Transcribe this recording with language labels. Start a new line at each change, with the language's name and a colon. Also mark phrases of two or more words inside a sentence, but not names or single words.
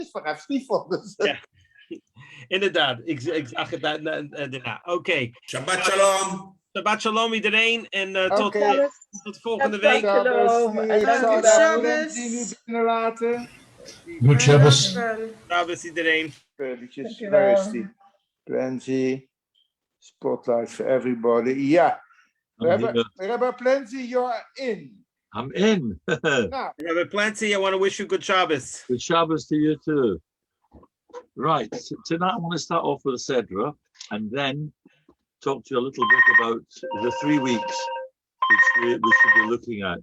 Dutch: Verheft stiefel. Ja. Inderdaad, ik zag het daarna. Oké.
Hebrew: שבת שלום. שבת שלום
Dutch: iedereen en Oké. tot volgende week. Shalom. En dank u Zou wel. daar Plancey nu binnenlaten?
English: Good Shabbos.
Dutch: Shabbos iedereen. Eventjes, Dank u waar wel. is die? Plancey.
English: Spotlight for everybody. Ja. Rabbi Plancey, you're in. I'm in.
Dutch: Nou,
English: Rabbi Plancey, I want to wish you good Shabbos. Good Shabbos to you too. Right, so tonight I want to start off with a Sedra and then talk to you a little bit about the 3 weeks which we should be looking at.